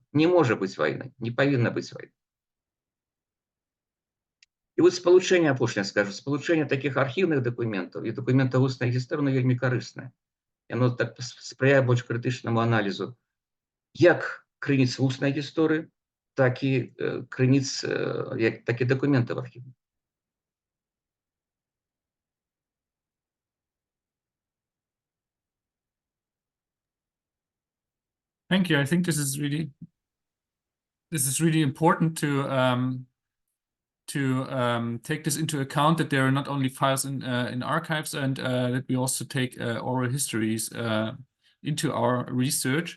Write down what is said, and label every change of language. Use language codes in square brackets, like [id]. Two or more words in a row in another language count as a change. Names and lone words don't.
[be] Не можа быць вайны, не павінна быць вайны. І вот спалучэнне, апошняе скажу, спалучэнне такіх архіўных дакументаў і дакументаў вуснай гісторыі вельмі карыснае. Яно так спрыяе больш крытычнаму аналізу як крыніц вуснай гісторыі, так і крыніц, так і дакументаў архіўных. [en] Thank you. I think this is really important to take this into account, that there are not only files in archives, and that we also take oral histories into our research.